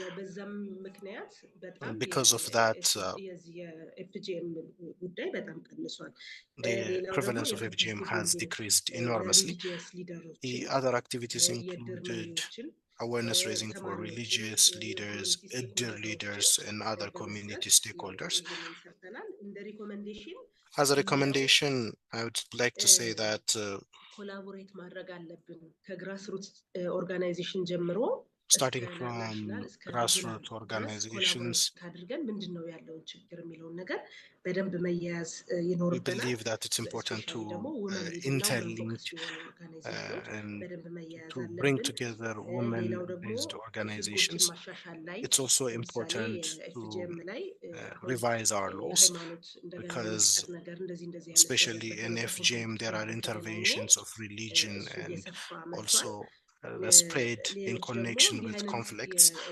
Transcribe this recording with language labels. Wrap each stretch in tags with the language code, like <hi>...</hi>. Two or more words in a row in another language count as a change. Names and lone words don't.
<en>Because of that, the prevalence of FGM has decreased enormously. The other activities included awareness raising for religious leaders, elder leaders, and other community stakeholders. As a recommendation, I would like to say that</en> <am>ኮላቦሬት ማድረግ አለብን</am> <en>grassroots organization</en> <am>ጀምሮ</am> <en>starting from grassroots organizations,</en> <am>ካድርገን ምንድነው ያለውን ችግር የሚለውን ነገር በደንብ መያያዝ ይኖርብናል።</am> <en>we believe that it's important to interlink and to bring together women-based organizations. It's also important to revise our laws because especially in FGM there are interventions of religion and also the spread in connection with conflicts.</en>